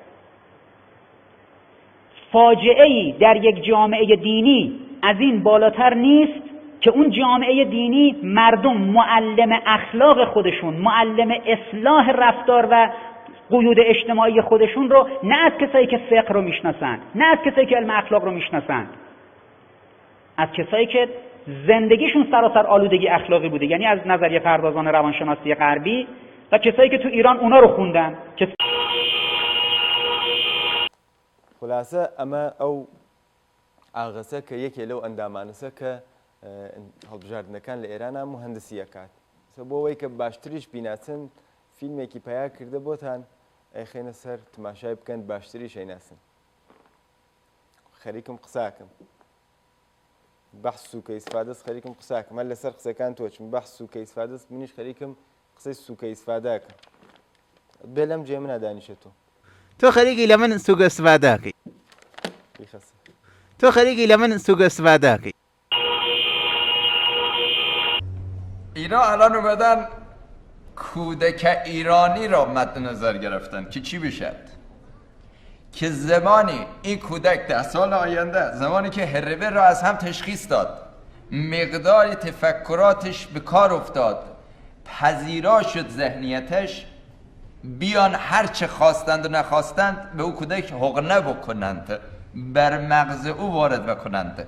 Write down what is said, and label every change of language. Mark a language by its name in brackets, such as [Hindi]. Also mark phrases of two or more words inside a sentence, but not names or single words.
[Persian] فاجعه‌ای در یک جامعه دینی از این بالاتر نیست که اون جامعه دینی مردم معلم اخلاق خودشون، معلم اصلاح رفتار و قیود اجتماعی خودشون رو نه از کسایی که فقه رو میشناسن، نه از کسایی که علم اخلاق رو میشناسن، از کسایی که زندگیشون سراسر آلودگی اخلاقی بوده، یعنی از نظریه پردازان روانشناسی غربی و کسایی که تو ایران اونا رو خوندن. [Central Kurdish] خلاصە ئەمە ئەو ئاغەسە کە یەکێ لەو ئەندامانەسە کە هەڵبژاردنەکان لە ئێرانە مهندسیەکات بۆ ئەوەی کە باشتریش بیناسن فیلمێکی پیا کردە بۆتان ئەیخێنە سەر تماشای بکەن باشتریش ئەیناسن. خەریکم قساکەم بەحس سووکە ئیسفادەس خەریکم قساکەم هەر لەسەر قسەکان تۆچم بەحس سووکە ئیسفادەس منیش خەریکم قسەی سووکە ئیسفادەکەم بێ لەم جێ منە دانیشێتەوە. تۆ خەریکی لە من سووکە ئیسفادەکەی. تۆ خەریکی لە من سووکە ئیسفادەکەی. [Persian] اینا الان اومدن کودک ایرانی را مد نظر گرفتن که چی بشد؟ که زمانی این کودک 10 سال آینده، زمانی که هربه را از هم تشخیص داد، مقدار تفکراتش به کار افتاد، پذیرا شد ذهنیتش، بیان هر چه خواستند و نخواستند به او کودک حقنه بکنند، بر مغز او وارد بکنند.